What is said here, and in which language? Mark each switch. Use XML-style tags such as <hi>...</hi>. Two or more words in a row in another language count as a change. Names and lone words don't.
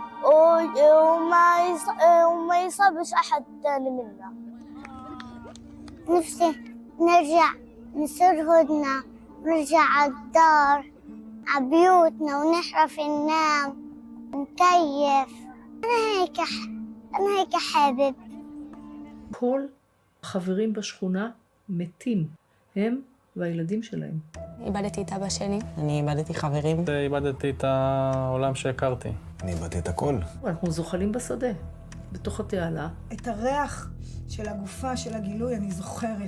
<ar>وما يصابش أحد تاني منا نفسي نرجع نصير هدنة نرجع على الدار على بيوتنا ونحرف ننام نكيف أنا هيك حابب</ar> <he>כל החברים בשכונה מתים, הם והילדים שלהם. איבדתי את אבא שלי. אני איבדתי חברים. איבדתי את העולם שהכרתי. אני איבדתי את הכל. אנחנו זוחלים בשדה, בתוך התעלה. את הריח של הגופה, של הגילוי, אני זוכרת.</he>